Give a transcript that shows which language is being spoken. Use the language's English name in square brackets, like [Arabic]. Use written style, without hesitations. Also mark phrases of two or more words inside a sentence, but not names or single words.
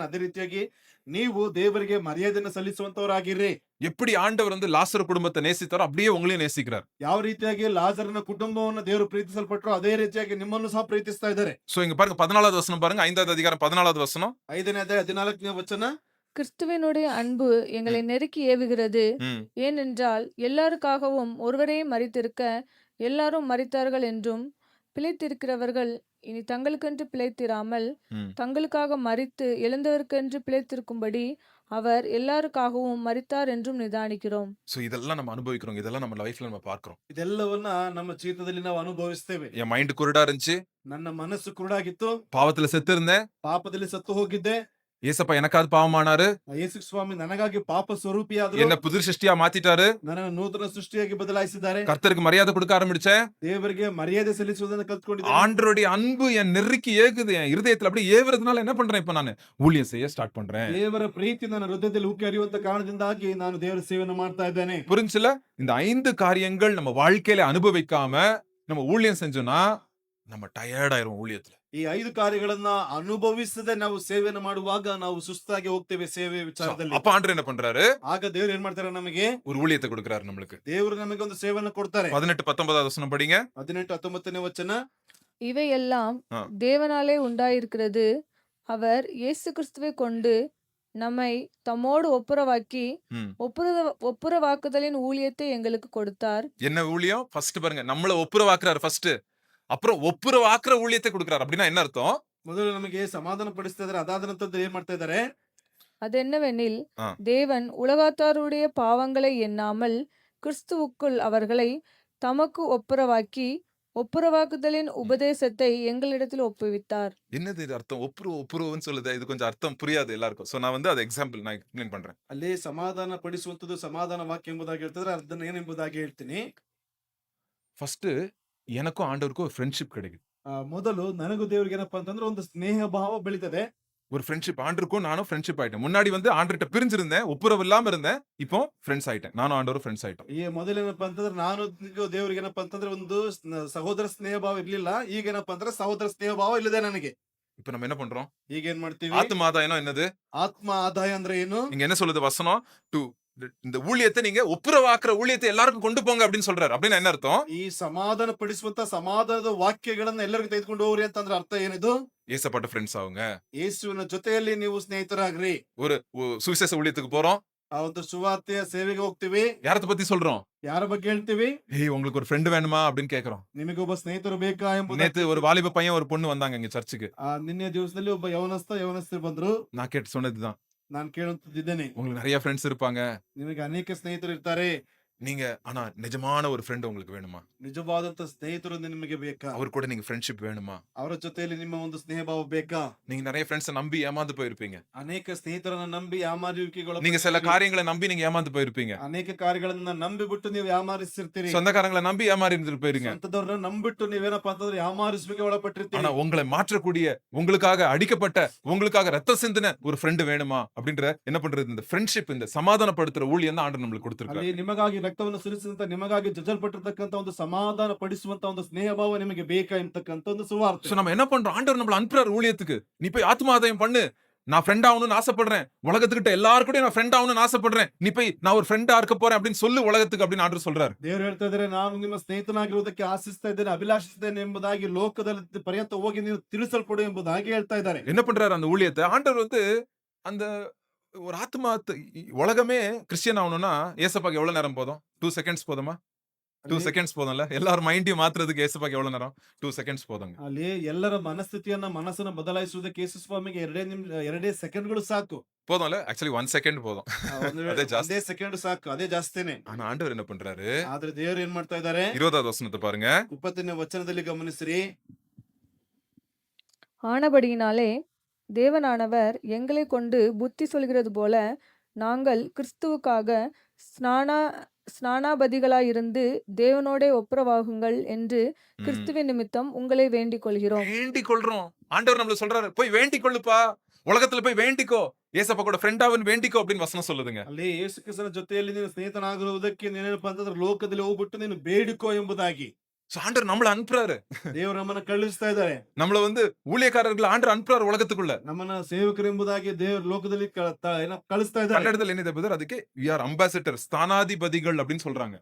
[Kannada] ಅದೇ ರೀತಿಯಾಗಿ ನೀವು ದೇವರಿಗೆ ಮರ್ಯಾದೆಯನ್ನು ಸಲ್ಲಿಸುವಂತವರಾಗಿರ್ರಿ. [Tamil] எப்படி ஆண்டவர் வந்து லாசரு குடும்பத்தை நேசித்தாரோ அப்படியே உங்களையும் நேசிக்கிறார். [Kannada] ಯಾವ ರೀತಿಯಾಗಿ ಲಾಜರನ ಕುಟುಂಬವನ್ನು ದೇವರು ಪ್ರೀತಿಸಲ್ಪಟ್ಟರು, ಅದೇ ರೀತಿಯಾಗಿ ನಿಮ್ಮನ್ನು ಸಹ ಪ್ರೀತಿಸ್ತಾ ಇದ್ದಾರೆ. [Tamil] சோ இங்க பாருங்க 14வது வசனம் பாருங்க, 5வது அதிகாரம் 14வது வசனம். [Kannada] 5ನೇ ಅಧ್ಯಾಯ 14ನೇ ವಚನ. [Tamil] கிறிஸ்துவினுடைய அன்பு எங்களை நெருக்கி ஏவுகிறது, ஏனென்றால் எல்லாருக்காகவும் ஒருவரே மரித்திருக்க எல்லாரும் மரித்தார்கள் என்றும், பிழைத்திருக்கிறவர்கள் இனி தங்களுக்கென்று பிழைத்திராமல் தங்களுக்காக மரித்து எழுந்தவருக்கென்று பிழைத்திருக்கும்படி அவர் எல்லாருக்காகவும் மரித்தார் என்றும் நிதானிக்கிறோம். சோ இதெல்லாம் நம்ம அனுபவிக்கிறோம், இதெல்லாம் நம்ம லைஃப்ல நம்ம பார்க்கிறோம். [Kannada] ಇದೆಲ್ಲವನ್ನ ನಮ್ಮ ಜೀವಿತದಲ್ಲಿ ನಾವು ಅನುಭವಿಸ್ತೇವೆ. [Tamil] என் மைண்ட் குருடா இருந்துச்சு, [Kannada] ನನ್ನ ಮನಸ್ಸು ಕುರುಡಾಗಿತ್ತು, [Tamil] பாவத்துல செத்து இருந்தேன். [Kannada] ಪಾಪದಲ್ಲಿ ಸತ್ತು ಹೋಗಿದ್ದೆ. [Tamil] ஏசப்பா எனக்காவது பாவமானாரு, [Kannada] ಯೇಸು ಸ್ವಾಮಿ ನನಗಾಗಿ ಪಾಪ ಸ್ವರೂಪಿಯಾದರು, [Tamil] என்ன புது சிருஷ்டியா மாத்திட்டாரு, [Kannada] ನನ್ನನ್ನು ನೂತನ ಸೃಷ್ಟಿಯಾಗಿ ಬದಲಾಯಿಸಿದ್ದಾರೆ. [Tamil] கர்த்தருக்கு மரியாதை கொடுக்க ஆரம்பிச்சேன். [Kannada] ದೇವರಿಗೆ ಮರ್ಯಾದೆ ಸಲ್ಲಿಸುವುದನ್ನು ಕಲ್ತ್ಕೊಂಡಿದ್ದೇನೆ. [Tamil] ஆண்டவருடைய அன்பு என் நெருக்கி ஏகுது, என் இருதயத்துல அப்படியே ஏவுறதுனால என்ன பண்றேன், இப்ப நான் ஊழியம் செய்ய ஸ்டார்ட் பண்றேன். [Kannada] ದೇವರ ಪ್ರೀತಿ ನನ್ನ ಹೃದಯದಲ್ಲಿ ಉಕ್ಕಿ ಹರಿಯುವಂತ ಕಾರಣದಿಂದಾಗಿ ನಾನು ದೇವರ ಸೇವೆಯನ್ನು ಮಾಡ್ತಾ ಇದ್ದೇನೆ. [Tamil] புரிஞ்சுல? இந்த 5 காரியங்கள் நம்ம வாழ்க்கையில அனுபவிக்காம நம்ம ஊழியம் செஞ்சோம்னா நம்ம ಟಯರ್ಡ್ ஆயிரும் ஊழியத்துல. [Kannada] ಈ 5 ಕಾರ್ಯಗಳನ್ನ ಅನುಭವಿಸದೆ ನಾವು ಸೇವೆಯನ್ನು ಮಾಡುವಾಗ ನಾವು ಸುಸ್ತಾಗಿ ಹೋಗ್ತೇವೆ ಸೇವೆ So, ವಿಚಾರದಲ್ಲಿ. [Tamil] அப்ப ஆண்டவர் என்ன பண்றாரு? [Kannada] ಆಗ ದೇವರು ಏನ್ ಮಾಡ್ತಾರೆ ನಮಗೆ? [Tamil] ஒரு ஊழியத்தை கொடுக்கிறாரு நம்மளுக்கு. [Kannada] ದೇವರು ನಮಗೆ ಒಂದು ಸೇವೆಯನ್ನು ಕೊಡ್ತಾರೆ. [Tamil] 18-19 வசனம் படிங்க. [Kannada] 18-19ನೇ ವಚನ. [Tamil] இவையெல்லாம் ஆ. தேவனாலே உண்டாயிருக்கிறது. அவர் இயேசு கிறிஸ்துவை கொண்டு நம்மை தம்மோடு ஒப்புரவாக்கி ம். ஒப்புரவாக்குதலின் ஊழியத்தை எங்களுக்கு கொடுத்தார். என்ன ஊழியம்? ஃபர்ஸ்ட் பாருங்க, நம்மள ஒப்புரவாக்குறாரு ஃபர்ஸ்ட். அப்புறம் ஒப்புரவாக்குற ஊழியத்தை கொடுக்கிறாரு. அப்படின்னா என்ன அர்த்தம்? [Kannada] ಮೊದಲು ನಮಗೆ ಸಮಾಧಾನ ಪಡಿಸ್ತಾ ಇದ್ದಾರೆ. ಅದಾದ ನಂತರ ಏನ್ ಮಾಡ್ತಾ ಇದ್ದಾರೆ? [Tamil] அதென்னவெனில் ஆ. தேவன் உலகத்தாருடைய பாவங்களை எண்ணாமல் கிறிஸ்துவுக்குள் அவர்களை தமக்கு ஒப்புரவாக்கி ஒப்புரவாக்குதலின் உபதேசத்தை எங்களிடத்தில் ஒப்புவித்தார். என்னது இது அர்த்தம்? ஒப்புரவுன்னு சொல்லுது. இது கொஞ்சம் அர்த்தம் புரியாது எல்லாருக்கும். சோ நான் வந்து அது எக்ஸாம்பிள் நான் எக்ஸ்பிளைன் பண்றேன். [Kannada] ಅಲ್ಲಿ ಸಮಾಧಾನ ಪಡಿಸುವಂತದ್ದು ಸಮಾಧಾನ ವಾಕ್ಯ ಎಂಬುದಾಗಿ ಹೇಳ್ತಿದ್ರೆ ಅದನ್ನ ಏನೆಂಬುದಾಗಿ ಹೇಳ್ತೀನಿ. [Tamil] ஃபர்ஸ்ட் எனக்கும் ஆண்டவருக்கும் ஒரு ஃப்ரெண்ட்ஷிப் கிடைக்குது. [Kannada] ಮೊದಲು ನನಗೂ ದೇವ್ರಿಗೆ ಏನಪ್ಪಾ ಅಂತಂದ್ರೆ ಒಂದು ಸ್ನೇಹ ಭಾವ ಬೆಳಿತದೆ. [Tamil] ஒரு ஃப்ரெண்ட்ஷிப், ஆண்டருக்கும் நானும் ஃப்ரெண்ட்ஷிப் ஆயிட்டேன். முன்னாடி வந்து ஆண்டர்கிட்ட பிரிஞ்சிருந்தேன், ஒப்புரவு இல்லாம இருந்தேன். இப்போ ஃப்ரெண்ட்ஸ் ஆயிட்டேன். நானும் ஆண்டவரும் ஃப்ரெண்ட்ஸ் ஆயிட்டோம். [Kannada] ಈ ಮೊದಲೇನಪ್ಪಾ ಅಂತಂದ್ರೆ ನಾನು ದೇವ್ರಿಗೆ ಏನಪ್ಪಾ ಅಂತಂದ್ರೆ ಒಂದು ಸಹೋದರ ಸ್ನೇಹ ಭಾವ ಇರ್ಲಿಲ್ಲ. ಈಗ ಏನಪ್ಪಾ ಅಂದ್ರೆ ಸಹೋದರ ಸ್ನೇಹ ಭಾವ ಇಲ್ಲದೆ ನನಗೆ. [Tamil] இப்போ நம்ம என்ன பண்றோம்? [Kannada] ಈಗ ಏನ್ ಮಾಡ್ತೀವಿ? [Tamil] ஆத்துமாதாயம் என்னது? [Kannada] ಆತ್ಮ ಆದಾಯ ಅಂದ್ರೆ ಏನು? [Tamil] இங்க என்ன சொல்லுது வசனம்? இந்த ஊழியத்தை நீங்க ஒப்புரவாக்குற ஊழியத்தை எல்லாருக்கும் கொண்டு போங்க அப்படின்னு சொல்றாரு. அப்படின்னா என்ன அர்த்தம்? [Kannada] ಈ ಸಮಾಧಾನ ಪಡಿಸುವಂತ ಸಮಾಧಾನದ ವಾಕ್ಯಗಳನ್ನ ಎಲ್ಲರಿಗೂ ತೆಗೆದುಕೊಂಡು ಹೋಗ್ರಿ ಅಂತಂದ್ರೆ ಅರ್ಥ ಏನಿದು? [Tamil] ஏசப்பட்ட ஃப்ரெண்ட்ஸ் ஆகுங்க. [Kannada] ಯೇಸುವಿನ ಜೊತೆಯಲ್ಲಿ ನೀವು ಸ್ನೇಹಿತರಾಗ್ರಿ. [Tamil] ஒரு சுவிசேஷ ஊழியத்துக்கு போறோம். [Kannada] ಆ ಒಂದು ಸುವಾರ್ತೆಯ ಸೇವೆಗೆ ಹೋಗ್ತೀವಿ. [Tamil] யாரத்த பத்தி சொல்றோம்? [Kannada] ಯಾರ ಬಗ್ಗೆ ಹೇಳ್ತೀವಿ? [Tamil] ஏய் உங்களுக்கு ஒரு ஃப்ரெண்ட் வேணுமா அப்படின்னு கேக்குறோம். [Kannada] ನಿಮಗೊಬ್ಬ ಸ್ನೇಹಿತರು ಬೇಕಾ ಎಂಬುದು. [Tamil] நேத்து ஒரு வாலிப பையன் ஒரு பொண்ணு வந்தாங்க இங்க சர்ச்சுக்கு. [Kannada] ನಿನ್ನೆ ದಿವಸದಲ್ಲಿ ಒಬ್ಬ ಯವನಸ್ಥರು ಬಂದ್ರು. [Tamil] நான் கேட்டு சொன்னதுதான். [Kannada] ನಾನು ಕೇಳುತ್ತಿದ್ದೇನೆ. [Tamil] உங்களுக்கு நிறைய ஃப்ரெண்ட்ஸ் இருப்பாங்க. [Kannada] ನಿಮಗೆ ಅನೇಕ ಸ್ನೇಹಿತರು ಇರ್ತಾರೆ. [Tamil] நீங்க ஆனா நிஜமான ஒரு ஃப்ரெண்ட் உங்களுக்கு வேணுமா? [Kannada] ನಿಜವಾದಂತ ಸ್ನೇಹಿತರು ನಿಮಗೆ ಬೇಕಾ? [Tamil] அவர் கூட நீங்க ஃப்ரெண்ட்ஷிப் வேணுமா? [Kannada] ಅವರ ಜೊತೆಯಲ್ಲಿ ನಿಮ್ಮ ಒಂದು ಸ್ನೇಹ ಭಾವ ಬೇಕಾ? [Tamil] நீங்க நிறைய ஃப்ரெண்ட்ஸை நம்பி ஏமாந்து போயிருப்பீங்க. [Kannada] ಅನೇಕ ಸ್ನೇಹಿತರನ್ನ ನಂಬಿ ಯಾಮಾರಿಕೆಗಳು. [Tamil] நீங்க சில காரியங்களை நம்பி நீங்க ஏமாந்து போயிருப்பீங்க. [Kannada] ಅನೇಕ ಕಾರ್ಯಗಳನ್ನ ನಂಬಿ ಬಿಟ್ಟು ನೀವು ಯಾಮಾರಿಸಿರ್ತೀರಿ. [Tamil] சொந்தக்காரங்களை நம்பி ஏமாறி இருந்துட்டு போயிருங்க. [Kannada] ಸ್ವಂತದವ್ರನ್ನ ನಂಬಿಟ್ಟು ನೀವೇನಪ್ಪಾ ಅಂತಂದ್ರೆ ಯಾಮಾರಿಸುವಿಕೆ ಒಳಪಟ್ಟಿರ್ತೀರಿ. [Tamil] ஆனா உங்களை மாற்றக்கூடிய, உங்களுக்காக அடிக்கப்பட்ட, உங்களுக்காக ரத்த சிந்தின ஒரு ஃப்ரெண்ட் வேணுமா அப்படின்ற என்ன பண்றது? இந்த ஃப்ரெண்ட்ஷிப், இந்த சமாதானப்படுத்துற ஊழியம் தான் ஆண்டவர் நம்மளுக்கு கொடுத்திருக்காரு. [Kannada] ಅಲ್ಲಿ ನಿಮಗಾಗಿ ರಕ್ತವನ್ನು ಸುರಿಸಿದಂತ ನಿಮಗಾಗಿ ಜಜ್ಜಲ್ಪಟ್ಟಿರ್ತಕ್ಕಂತ ಒಂದು ಸಮಾಧಾನ ಪಡಿಸುವಂತ ಒಂದು ಸ್ನೇಹ ಭಾವ ನಿಮಗೆ ಬೇಕಾ ಎಂತಕ್ಕಂತ ಒಂದು ಸುವಾರ್ತೆ. [Tamil] சோ நம்ம என்ன பண்றோம்? ஆண்டவர் நம்மள அனுப்புறாரு ஊழியத்துக்கு. நீ போய் ஆத்மாதாயம் பண்ணு. நான் ஃப்ரெண்ட் ஆகணும்னு ஆசைப்படுறேன். உலகத்துக்கிட்ட எல்லாருக்கூடயும் நான் ஃப்ரெண்ட் ஆகணும்னு ஆசைப்படுறேன். நீ போய் நான் ஒரு ஃப்ரெண்டா இருக்க போறேன் அப்படின்னு சொல்லு உலகத்துக்கு அப்படின்னு ஆண்டவர் சொல்றாரு. [Kannada] ದೇವರು ಹೇಳ್ತಾ ಇದ್ದಾರೆ, ನಾನು ನಿಮ್ಮ ಸ್ನೇಹಿತನಾಗಿರುವುದಕ್ಕೆ ಆಶಿಸ್ತಾ ಇದ್ದೇನೆ, ಅಭಿಲಾಷಿಸ್ತೇನೆ ಎಂಬುದಾಗಿ ಲೋಕದಲ್ಲಿ ಪರ್ಯಂತ ಹೋಗಿ ನೀವು ತಿಳಿಸಲ್ಪಡು ಎಂಬುದಾಗಿ ಹೇಳ್ತಾ ಇದ್ದಾರೆ. [Tamil] என்ன பண்றாரு அந்த ஊழியத்தை? ஆண்டவர் வந்து அந்த ஒரு ஆத்மா உலகமே கிறிஸ்டியன் ஆகணும்னா ஏசப்பாக்கு எவ்வளவு நேரம் போதும்? 2 செகண்ட்ஸ் போதுமா? 2 செகண்ட்ஸ் போதும்ல. எல்லாரும் மைண்டையும் மாத்துறதுக்கு ஏசப்பாக்கு எவ்வளவு நேரம்? 2 செகண்ட்ஸ் போதுங்க. [Kannada] ಅಲ್ಲಿ ಎಲ್ಲರ ಮನಸ್ಸನ್ನ ಬದಲಾಯಿಸುವುದಕ್ಕೆ ಯೇಸು ಸ್ವಾಮಿಗೆ 2 ಸೆಕೆಂಡ್ಗಳು ಸಾಕು. [Tamil] போதும்ல. ஆக்சுவலி 1 செகண்ட் போதும். அதே ஜாஸ்தி. [Kannada] ಅದೇ ಸೆಕೆಂಡ್ ಸಾಕು, ಅದೇ ಜಾಸ್ತಿನೇ. [Tamil] ஆனா ஆண்டவர் என்ன பண்றாரு? [Kannada] ಆದ್ರೆ ದೇವರು ಏನ್ ಮಾಡ್ತಾ ಇದ್ದಾರೆ? [Tamil] 20வது வசனத்தை பாருங்க. [Kannada] 20ನೇ ವಚನದಲ್ಲಿ ಗಮನಿಸಿರಿ. [Tamil] ஆனபடியினாலே தேவனானவர் எங்களை கொண்டு புத்தி சொல்கிறது போல நாங்கள் கிறிஸ்துவுக்காக ஸ்நானாபதிகளாயிருந்து தேவனோடே ஒப்புரவாகுங்கள் என்று கிறிஸ்துவின் நிமித்தம் உங்களை வேண்டிக் கொள்கிறோம். வேண்டிக் கொள்றோம். ஆண்டவர் நம்மள சொல்றாரு, போய் வேண்டிக் கொள்ளுப்பா. உலகத்துல போய் வேண்டிக்கோ. ஏசப்பா கூட ஃப்ரெண்டாவன் வேண்டிக்கோ அப்படின்னு வசனம் சொல்லுதுங்க. [Kannada] ಅಲ್ಲಿ ಯೇಸು ಕ್ರಿಸ್ತನ ಜೊತೆಯಲ್ಲಿ ನೀನು ಸ್ನೇಹಿತನಾಗಿರುವುದಕ್ಕೆ ನೀನೇನಪ್ಪ ಅಂತಂದ್ರೆ ಲೋಕದಲ್ಲಿ ಹೋಗ್ಬಿಟ್ಟು ನೀನು ಬೇಡಿಕೋ ಎಂಬುದಾಗಿ. [Tamil] சோ ஆண்டவர் நம்மள அனுப்புறாரு. [Kannada] ದೇವರು ನಮ್ಮನ್ನ ಕಳುಹಿಸ್ತಾ ಇದ್ದಾರೆ. [Tamil] நம்மள வந்து ஊழியக்காரர்கள் ஆண்டவர் அனுப்புறாரு உலகத்துக்குள்ள. [Kannada] ನಮ್ಮನ್ನ ಸೇವಕರು ಎಂಬುದಾಗಿ ದೇವರು ಲೋಕದಲ್ಲಿ ಕಳಿಸ್ತಾ ಇದ್ದಾರೆ. [Tamil] கன்னடத்துல என்ன பேரு? அதுக்கு [English] we are ambassadors, [Tamil] ஸ்தானாதிபதிகள் அப்படின்னு சொல்றாங்க.